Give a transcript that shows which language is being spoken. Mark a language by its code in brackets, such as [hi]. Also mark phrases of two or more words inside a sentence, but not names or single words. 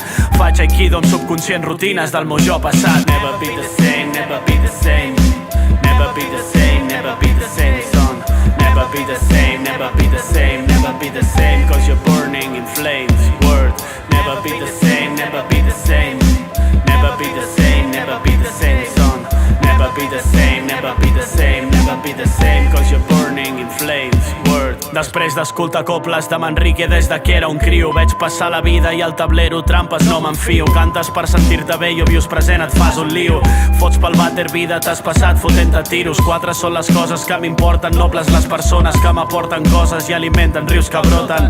[ca] Faig aikido amb subconscient rutines del meu jo passat. [en] Never be the same, never be the same. Never be the same, never be the same, son. Never be the same, never be the same. Never be the same, cause you're burning in flames. Word, never be the same, never be the same. Never be the same, never be the same, son. Never be the same, never be the same. Never be the same, cause you're burning in flames. Word. [ca] Després d'escoltar coples de Manrique des de que era un criu, veig passar la vida i al tablero trampes no m'enfio. Cantes per sentir-te bé i vius present et fas un lío. Fots pel vàter vida, t'has passat fotent-te tiros. 4 són les coses que m'importen, nobles les persones que m'aporten coses i alimenten rius que broten.